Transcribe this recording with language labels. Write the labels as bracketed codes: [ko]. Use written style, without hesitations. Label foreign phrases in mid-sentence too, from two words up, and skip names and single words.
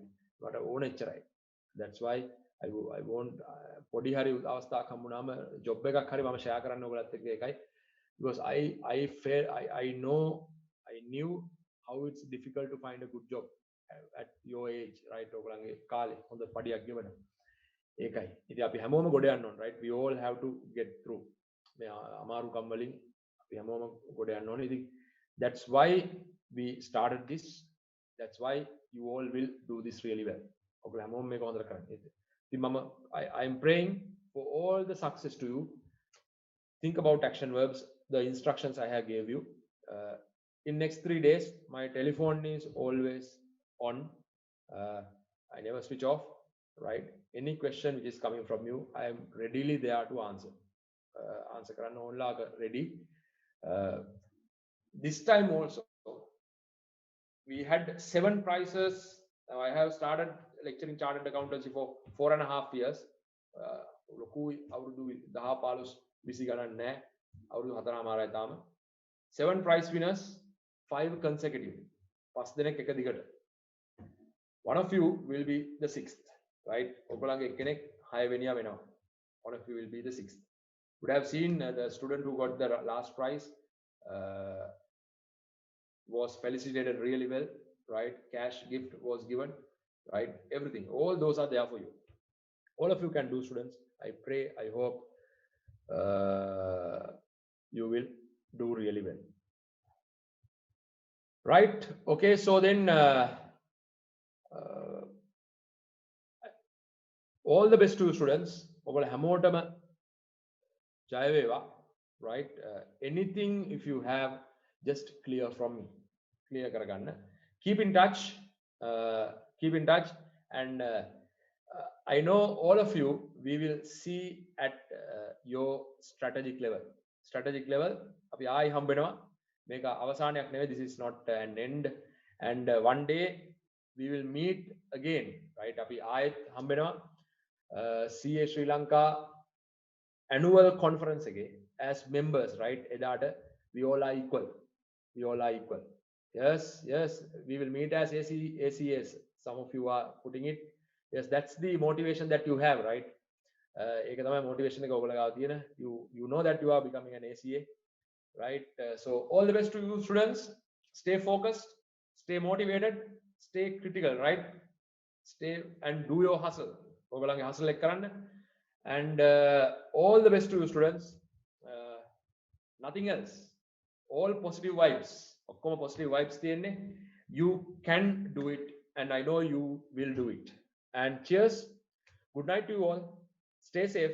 [si] But ඕන එච්චරයි. [en] That's why I want [si] පොඩි හරි අවස්ථාවක් හම්බුනාම job එකක් හරි මම share කරන්න ඔයගලත් එක්ක ඒකයි. [en] Because I knew how it's difficult to find a good job at your age, right? [si] ඔයගලන්ගේ කාලේ හොඳ පඩියක් ගෙවන්න. ඒකයි. ඉතින් අපි හැමෝම ගොඩ යන්න ඕන, right? [en] We all have to get through. [si] මේ අමාරුකම් වලින් අපි හැමෝම ගොඩ යන්න ඕනේ. [en] ඉතින් that's why we started this. That's why you all will do this really well. [si] ඔයගොල්ලෝ හැමෝම මේක හොඳට කරන්න. [en] ඉතින් I am praying for all the success to you. Think about action verbs, the instructions I have gave you. In next 3 days, my telephone is always on. I never switch off, right? Any question which is coming from you, I am readily there to answer. Answer [si] කරන්න ඕනලා [en] ready. This time also, we had 7 prizes. Now I have started lecturing chartered accountancy for 4.5 years. [si] ලොකුයි අවුරුදු 10 15 20 ගණන් නැහැ. අවුරුදු 4මාරයි තාම. [en] 7 prize winners, 5 consecutive. [si] 5 දෙනෙක් එක දිගට. [en] One of you will be the 6th, right? [si] ඔයගොල්ලන්ගේ එක්කෙනෙක් 6 වෙනියා වෙනවා. [en] One of you will be the 6th. Would have seen the student who got the last prize was felicitated really well, right? Cash gift was given, right? Everything, all those are there for you. All of you can do, students. I pray, I hope you will do really well, right? Okay, so then all the best to you, students. [si] ඔයගොල්ලෝ හැමෝටම ජය වේවා, right? [en] Anything if you have, just clear from me, clear කරගන්න. Keep in touch, and I know all of you, we will see at your strategic level. [si] අපි ආයි හම්බෙනවා. මේක අවසානයක් නෙවෙයි. [en] This is not an end, and one day we will meet again, right? [si] අපි ආයෙත් හම්බෙනවා. [en] CA Sri Lanka annual conference again as members, right? එදාට we all are equal. Yes, we will meet as ACS. Some of you are putting it. Yes, that's the motivation that you have, right? [si] ඒක තමයි motivation එක ඔයගොල්ලෝ ගාව තියෙන. [en] You know that you are becoming an ACA, right? So all the best to you, students. Stay focused, stay motivated, stay critical, right? Stay and do your hustle. [si] ඔයගොල්ලන්ගේ hustle එක කරන්න. [en] And all the best to you, students. Nothing else. All positive vibes. [si] ඔක්කොම [en] positive vibes [si] තියෙන්නේ. [en] You can do it, and I know you will do it. And cheers. Good night to you all. Stay safe.